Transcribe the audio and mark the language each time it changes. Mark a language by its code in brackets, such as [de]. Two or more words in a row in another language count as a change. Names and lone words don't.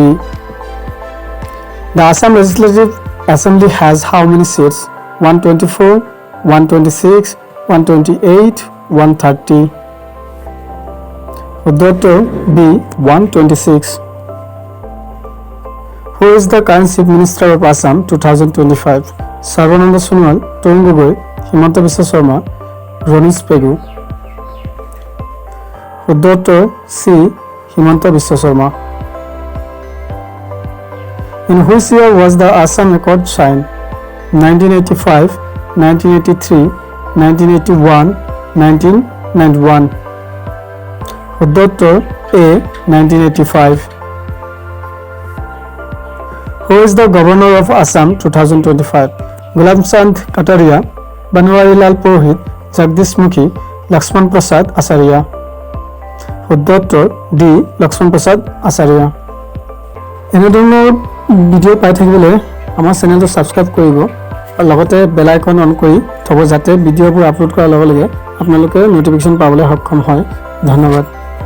[en] The Assam Legislative Assembly has how many seats? 124, 126, 128, 130. Uddottor B. 126. Who is the current Chief Minister of Assam 2025? Sarvananda Sonowal, Tom Gogoi, Himanta Biswa Sharma, Ronis Pegu. Uddottor C. Himanta Biswa Sharma. In which year was the Assam Accord signed? 1985, 1983, 1981, 1991. Uddottor A. 1985. Who is the Governor of Assam 2025? Gulab Chand Kataria, Banwari Lal Purohit, Jagdish Mukhi, Lakshman Prasad Acharya. Uddottor D. Lakshman Prasad Acharya. [as] এনেধৰণৰ ভিডিও পাই থাকিবলৈ আমাৰ চেনেলটো সাবস্ক্ৰাইব কৰিব আৰু লগতে [en] bell icon on [as] কৰি থব যাতে ভিডিওবোৰ আপলোড কৰাৰ লগে লগে আপোনালোকে নটিফিকেশ্যন পাবলৈ সক্ষম হয়। ধন্যবাদ।